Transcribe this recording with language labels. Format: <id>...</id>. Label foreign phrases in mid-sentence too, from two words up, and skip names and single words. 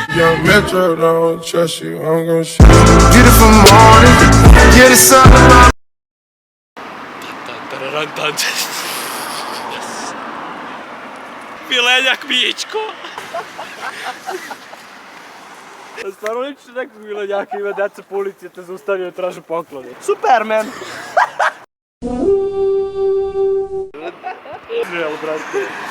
<en>Young Metro, don't trust you, I'm gon' shoot. Beautiful morning, yeah, the sun around.</en> <sr>Milenjak Mičko! Stvarno liči nekog milenjaka, ima deca po ulici, te zaustavio i traže poklone. Superman! Žel, brate.</sr>